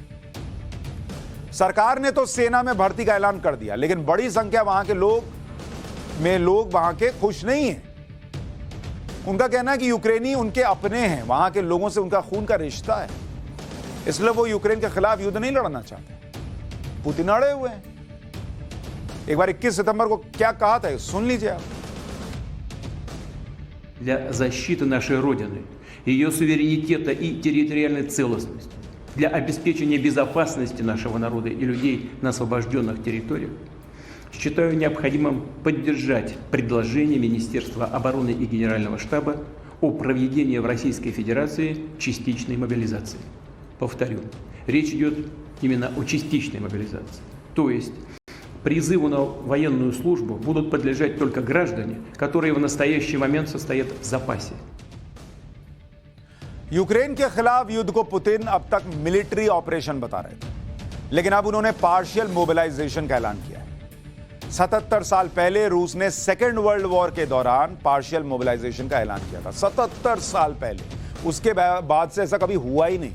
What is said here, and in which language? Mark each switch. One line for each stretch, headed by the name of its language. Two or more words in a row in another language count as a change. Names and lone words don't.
Hindi: सरकार ने तो सेना में भर्ती का ऐलान कर दिया, लेकिन बड़ी संख्या वहां के लोग वहां के खुश नहीं हैं। उनका कहना है कि यूक्रेनी उनके अपने हैं, वहां के लोगों से उनका खून का रिश्ता है, इसलिए वो यूक्रेन के खिलाफ युद्ध नहीं लड़ना चाहते। पुतिन अड़े हुए हैं। एक बार 21 सितंबर को क्या कहा था, सुन लीजिए आप।
Russian: Для защиты нашей Родины, ее суверенитета и территориальной целостности, для обеспечения безопасности нашего народа и людей на освобожденных территориях, считаю необходимым поддержать предложение Министерства обороны и Генерального штаба о проведении в Российской Федерации частичной мобилизации. Повторю, речь идет именно о частичной мобилизации. То есть призыву на военную службу будут подлежать только граждане, которые в настоящий момент состоят в запасе.
Hindi: यूक्रेन के खिलाफ युद्ध को पुतिन अब तक मिलिट्री ऑपरेशन बता रहे थे, लेकिन अब उन्होंने पार्शियल मोबिलाइजेशन का ऐलान किया है। 77 साल पहले रूस ने सेकेंड वर्ल्ड वॉर के दौरान पार्शियल मोबिलाइजेशन का ऐलान किया था। 77 साल पहले, उसके बाद से ऐसा कभी हुआ ही नहीं।